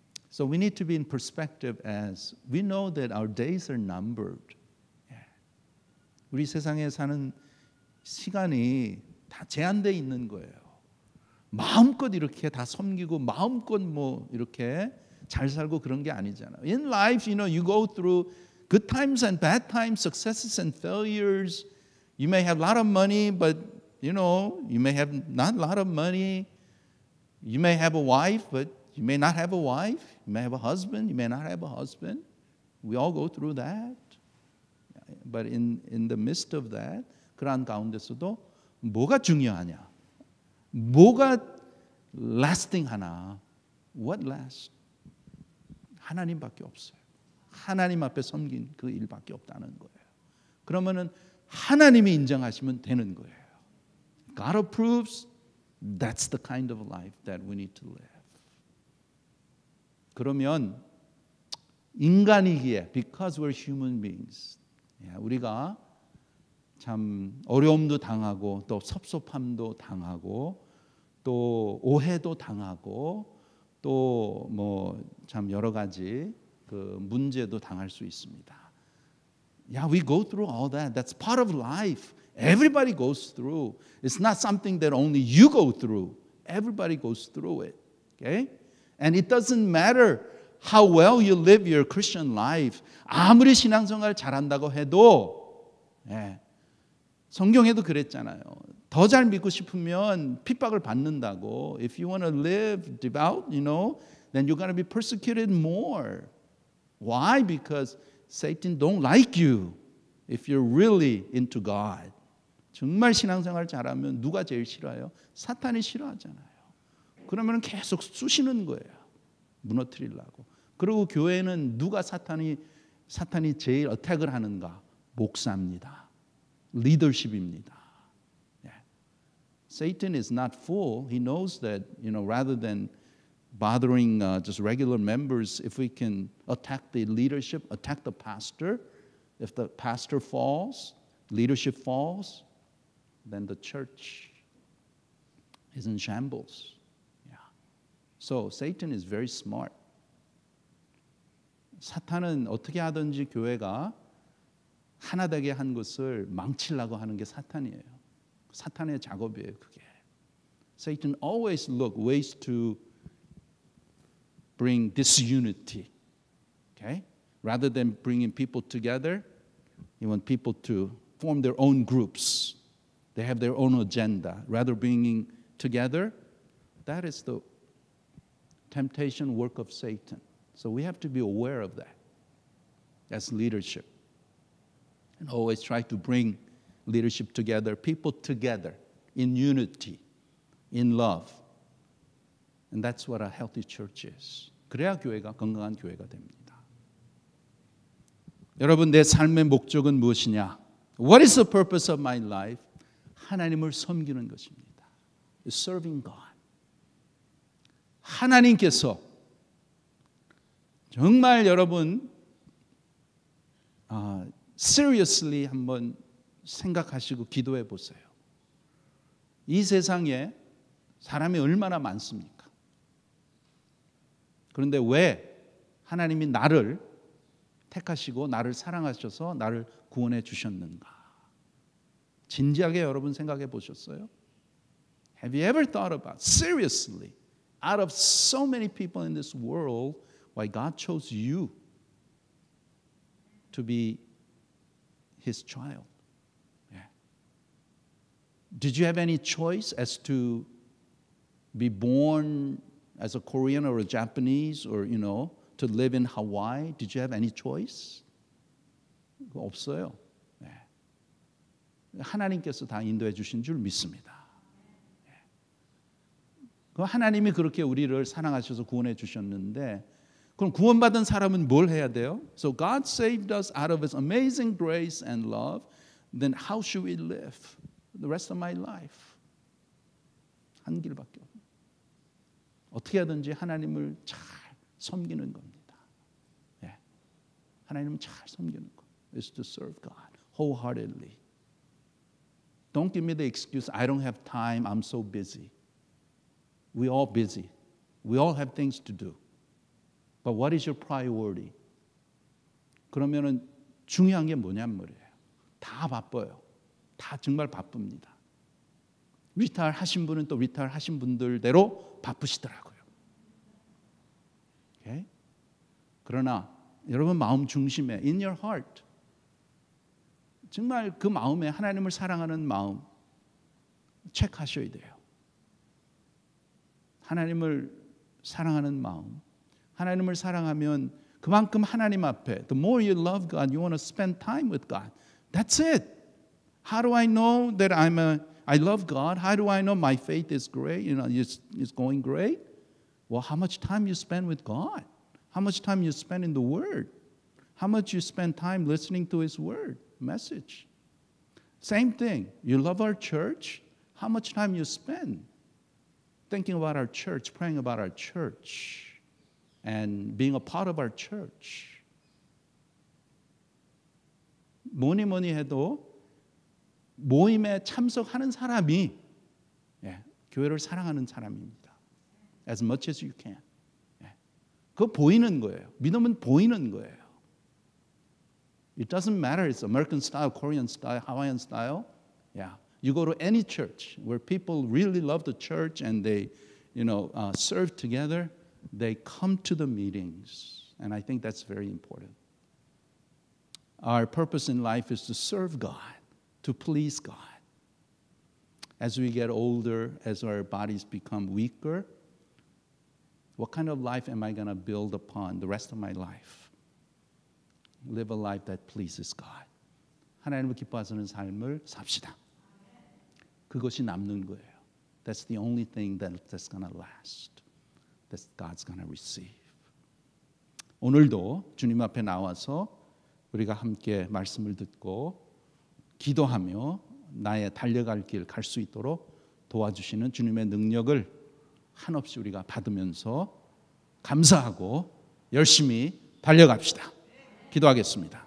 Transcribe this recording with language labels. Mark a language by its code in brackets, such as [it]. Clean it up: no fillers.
[en] So we need to be in perspective as we know that our days are numbered. [ko] 우리 세상에 사는 시간이 다 제한되어 있는 거예요. 마음껏 이렇게 다 섬기고 마음껏 뭐 이렇게 잘 살고 그런 게 아니잖아요. [en] In life, you go through good times and bad times, successes and failures. You may have a lot of money, but you may have not a lot of money. You may have a wife, but you may not have a wife. You may have a husband, you may not have a husband. We all go through that. But in the midst of that, [ko] 그러한 가운데서도 뭐가 중요하냐? 뭐가 lasting 하나? [en] What lasts? [ko] 하나님밖에 없어요. 하나님 앞에 섬긴 그 일밖에 없다는 거예요. 그러면은 하나님이 인정하시면 되는 거예요. [en] God approves. That's the kind of life that we need to live. [ko] 그러면 인간이기에 [en] because we're human beings. [ko] 우리가 참 어려움도 당하고 또 섭섭함도 당하고 또 오해도 당하고 또 뭐 참 여러 가지 그 문제도 당할 수 있습니다. [en] Yeah, we go through all that. That's part of life. Everybody goes through. It's not something that only you go through. Everybody goes through it. Okay? And it doesn't matter how well you live your Christian life. [ko] 아무리 신앙생활 잘한다고 해도 성경에도 그랬잖아요. 더 잘 믿고 싶으면 핍박을 받는다고. [en] If you want to live devout, then you're going to be persecuted more. Why? Because Satan don't like you if you're really into God. [ko] 정말 신앙생활 잘하면 누가 제일 싫어요? 사탄이 싫어하잖아요. 그러면 계속 쑤시는 거예요. 무너뜨리려고. 그리고 교회는 누가 사탄이 제일 어택을 하는가? 목사입니다. 리더십입니다. [en] Satan is not fool. He knows that, rather than bothering just regular members, if we can attack the leadership, attack the pastor, if the pastor falls, leadership falls, then the church is in shambles. So Satan is very smart. [ko] 사탄은 어떻게 하든지 교회가 하나 되게 한 것을 망치려고 하는 게 사탄이에요. 사탄의 작업이에요, 그게. [en] Satan always look ways to bring disunity. Okay? Rather than bringing people together, he wants people to form their own groups. They have their own agenda. Rather bringing together, that is the temptation work of Satan. So we have to be aware of that as leadership. And always try to bring leadership together, people together in unity, in love. And that's what a healthy church is. [ko] 그래야 교회가 건강한 교회가 됩니다. 여러분, 내 삶의 목적은 무엇이냐? [en] What is the purpose of my life? [ko] 하나님을 섬기는 것입니다. [en] Serving God. [ko] 하나님께서 정말 여러분 seriously 한번 생각하시고 기도해 보세요. 이 세상에 사람이 얼마나 많습니까? 그런데 왜 하나님이 나를 택하시고 나를 사랑하셔서 나를 구원해 주셨는가? 진지하게 여러분 생각해 보셨어요? [en] Have you ever thought about seriously out of so many people in this world why God chose you to be His child? Did you have any choice as to be born as a Korean or a Japanese or, to live in Hawaii? Did you have any choice? [ko] 없어요. 하나님께서 다 인도해 주신 줄 믿습니다. 하나님이 그렇게 우리를 사랑하셔서 구원해 주셨는데 그럼 구원받은 사람은 뭘 해야 돼요? [en] So God saved us out of His amazing grace and love. Then how should we live? the rest of my life. [ko] 한 길밖에 없어요. 어떻게 하든지 하나님을 잘 섬기는 겁니다. 예. 하나님을 잘 섬기는 것. [en] is to serve God wholeheartedly. Don't give me the excuse, I don't have time, I'm so busy. We all busy. We all have things to do. But what is your priority? [ko] 그러면은 중요한 게 뭐냔 말이에요. 다 바빠요. 다 정말 바쁩니다. 리타일 하신 분은 또 리타일 하신 분들대로 바쁘시더라고요. [en] Okay? [ko] 그러나 여러분 마음 중심에 [en] in your heart [ko] 정말 그 마음에 하나님을 사랑하는 마음 체크하셔야 돼요. 하나님을 사랑하는 마음. 하나님을 사랑하면 그만큼 하나님 앞에 [en] the more you love God, you want to spend time with God. That's it. How do I know that I love God? How do I know my faith is great? It's going great? Well, how much time you spend with God? How much time you spend in the Word? How much you spend time listening to His Word, message? Same thing. You love our church? How much time you spend thinking about our church, praying about our church, and being a part of our church? [ko] 뭐니 해도 모임에 참석하는 사람이 교회를 사랑하는 사람입니다. [en] As much as you can. [ko] 그거 보이는 거예요. 믿음은 보이는 거예요. [en] It doesn't matter it's American style, Korean style, Hawaiian style. Yeah. You go to any church where people really love the church and they, serve together, they come to the meetings. And I think that's very important. Our purpose in life is to serve God, to please God. As we get older, as our bodies become weaker, what kind of life am I going to build upon the rest of my life? Live a life that pleases God. [ko] 하나님을 기뻐하시는 삶을 삽시다. 그것이 남는 거예요. [en] That's the only thing that's going to last. That God's going to receive. [ko] 오늘도 주님 앞에 나와서 우리가 함께 말씀을 듣고 기도하며 나의 달려갈 길 갈 수 있도록 도와주시는 주님의 능력을 한없이 우리가 받으면서 감사하고 열심히 달려갑시다. 기도하겠습니다.